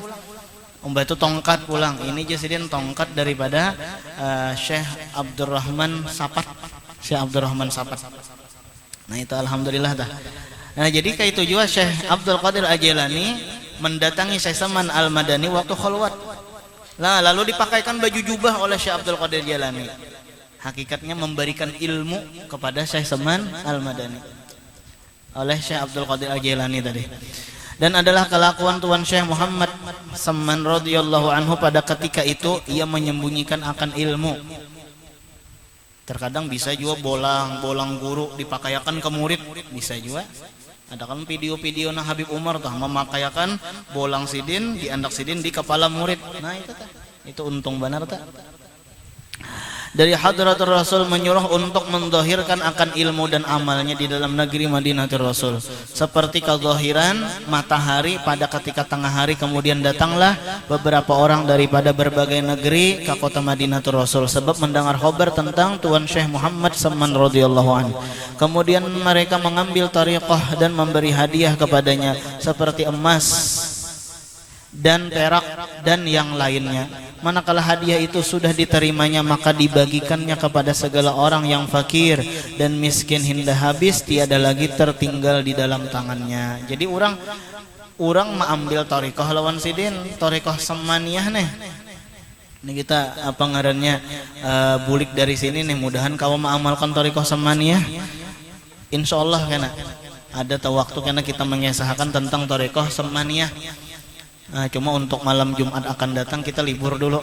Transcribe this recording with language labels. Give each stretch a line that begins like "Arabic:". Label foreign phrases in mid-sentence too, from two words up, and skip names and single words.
Banjar: Itu tongkat pulang. Ini sidin tongkat daripada Syekh Abdurrahman Sapat. Syekh Abdurrahman Sapat. Nah itu alhamdulillah dah.
Indonesian: Nah jadi kayak itu juga Syekh Abdul Qadir Al-Jailani mendatangi Syekh Saman Al-Madani waktu khalwat. Nah lalu dipakaikan baju jubah oleh Syekh Abdul Qadir Al-Jailani. Hakikatnya memberikan ilmu kepada Syekh Saman Al-Madani oleh Syekh Abdul Qadir Al-Jailani tadi. Dan adalah kelakuan Tuan Syekh Muhammad Saman
Arabic: رضي الله عنه
Indonesian: pada ketika itu ia menyembunyikan akan ilmu. Terkadang bisa juga bolang guru dipakaikan ke murid, bisa juga.
Banjar: Ada kan video-video nah Habib Umar tuh memakaikan bolang sidin, diandak sidin di kepala murid. Nah itu tah.
Indonesian: Itu untung benar tak? Dari Hadratul Rasul menyuruh untuk mendahirkan akan ilmu dan amalnya di dalam negeri Madinatul Rasul. Seperti kezahiran matahari pada ketika tengah hari, kemudian datanglah beberapa orang daripada berbagai negeri ke kota Madinatul Rasul sebab mendengar khabar tentang Tuan Syekh Muhammad Saman
Arabic: رضي الله عنه.
Indonesian: Kemudian mereka mengambil tariqah dan memberi hadiah kepadanya seperti emas dan perak dan yang lainnya. Manakala hadiah itu sudah diterimanya, maka dibagikannya kepada segala orang yang fakir dan miskin hingga habis, tiada lagi tertinggal di dalam tangannya.
Banjar: Jadi orang mengambil tariqah lawan sidin, tariqah samaniyah nih. Ini kita apa ngarannya bulik dari sini nih, mudahan kau mengamalkan tariqah samaniyah.
Indonesian: Insyaallah kena ada waktu karena kita mengesahkan tentang tariqah samaniyah. Nah, cuma untuk malam Jumat akan datang kita libur dulu.